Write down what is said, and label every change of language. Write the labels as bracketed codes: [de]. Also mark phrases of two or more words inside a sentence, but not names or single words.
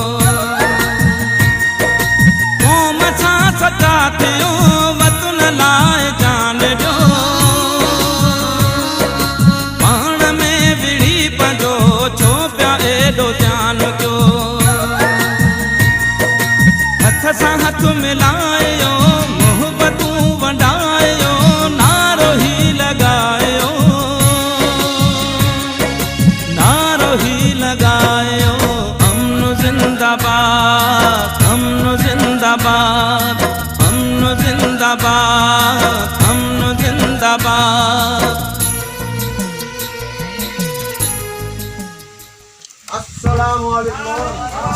[sd] क़ौम सां सचा थियो वतन लाइ जान ॾियो पाण में विड़ी पंहिंजो छो पिया एॾो ध्यानु कयो हथ सां हथ मिलायो मोहबतूं वंडायो नारो ही लॻायो नारो ही लॻायो अमन जिंदाबाद अमन जिंदाबाद अमन जिंदाबाद अमन जिंदाबाद [ar] السلام عليكم